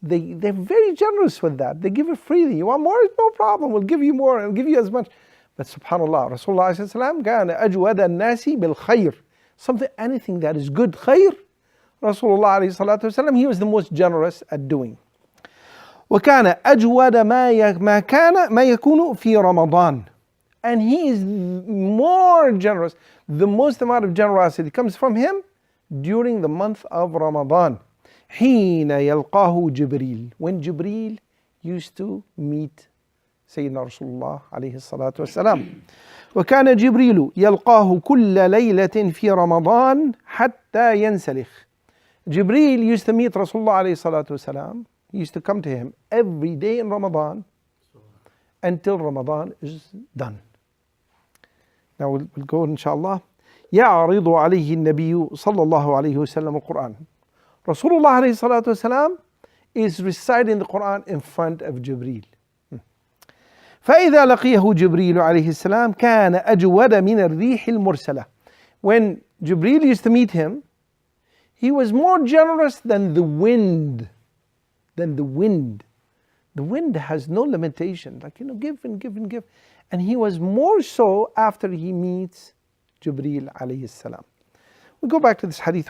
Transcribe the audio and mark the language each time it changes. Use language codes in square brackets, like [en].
[en] They're very generous with that. They give it freely. You want more? No problem. We'll give you more. We'll give you as much. [ar] But subhanAllah, Rasulullah sallallahu كان أجود الناس بالخير. [en] Anything that is good, khair, Rasulullah alayhi salatu wasalam, he was the most generous at doing. [ar] وكان أجود ما يكون في رمضان. [en] And he is more generous. The most amount of generosity comes from him during the month of Ramadan. [ar] حين يلقاه جبريل. [en] When Jibreel used to meet Sayyidina Rasulullah alayhi salatu wasalam. [ar] وكان جبريل يلقاه كل ليلة في رمضان حتى ينسلخ. [en] Jibreel used to meet Rasulullah alayhi salatu wasalam. He used to come to him every day in Ramadan until Ramadan is done. Now we'll go inshallah. [ar] يعرض عليه النبي صلى الله عليه وسلم القرآن. [en] Rasulullah alayhi salatu wasalam is reciting the Qur'an in front of Jibreel. [ar] فإذا لقيه جبريل عليه السلام كان أجود من الريح المرسلة. [en] When Jibreel used to meet him, he was more generous than the wind. The wind has no limitation. Give and give and give. And he was more so after he meets Jibreel alayhi salam. We'll go back to this hadith.